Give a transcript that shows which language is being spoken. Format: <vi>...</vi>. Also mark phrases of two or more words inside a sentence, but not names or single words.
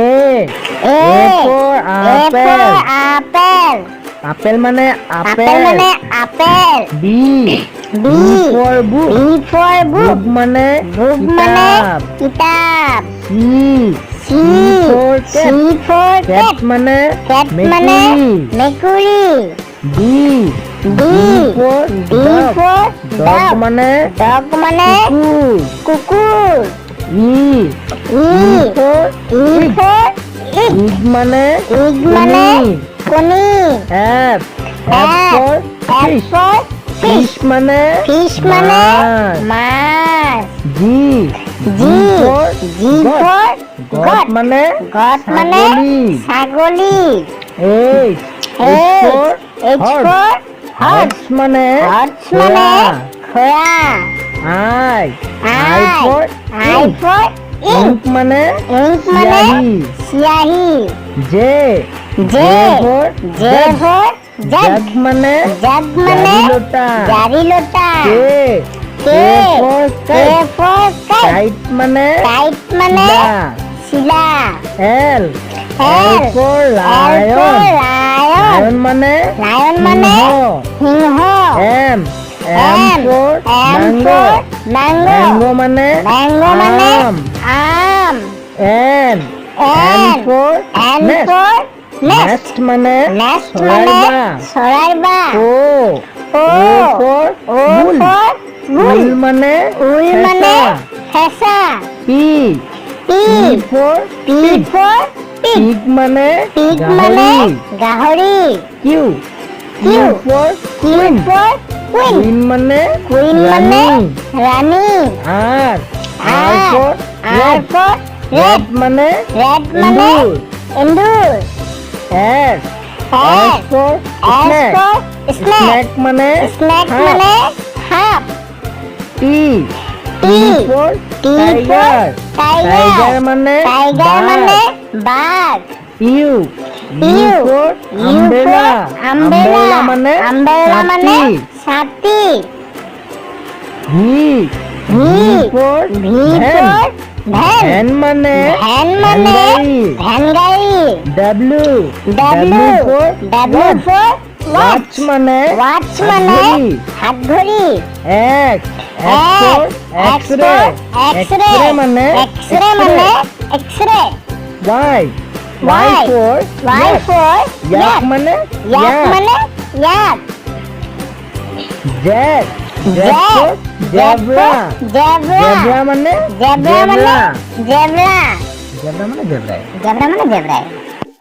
<en>for apple. Apple</en> <as>মানে আপেল।</as> <en>B for book. Book</en> <as>মানে কিতাব।</as> <en>C for cat.</en> <as>Cat মানে মেকুরি।</as> <en>D for dog</en> <as>মানে কুকুর।</as> <en>E for egg</en> <as>মানে কণী।</as> <en>F for fish</en> <as>মানে মাছ।</as> <en>G for goat</en> <as>মানে ছাগলী।</as> <en>H for horse</en> <as>মানে ঘোড়া।</as> <en>I for ink</en> <as>মানে সিয়াহি।</as> <en>J for jug</en> <as>মানে জারি লোটা।</as> <en>K for kite</en> <as>মানে শিলা।</as> <en>L for lion</en> <as>মানে সিংহ।</as> <en>M for mango</en> <as>মানে আম।</as> <en>N for nest</en> <as>মানে চৰাইৰ বাহ।</as> <en>O for wool</en> <as>মানে ফেঁচা।</as> <en>P for pig</en> <as>মানে গাহৰি।</as> <en>Q for queen</en> <as>মানে ৰাণী।</as> <en>R for rat</en> <as>মানে এন্দুৰ।</as> <en>S for snake</en> <as>মানে সাপ।</as> <en>T for tiger</en> <as>মানে বাঘ।</as> <en>U for umbrella</en> <as>মানে ছাতি।</as> <en>V for van</en> <as>মানে ভ্যান গাড়ী।</as> <en>W for watch</en> <as>মানে হাতঘড়ি।</as> <en>X for x-ray মানে x-ray। Y for yak মানে yak। Z for zebra মানে zebra।</en>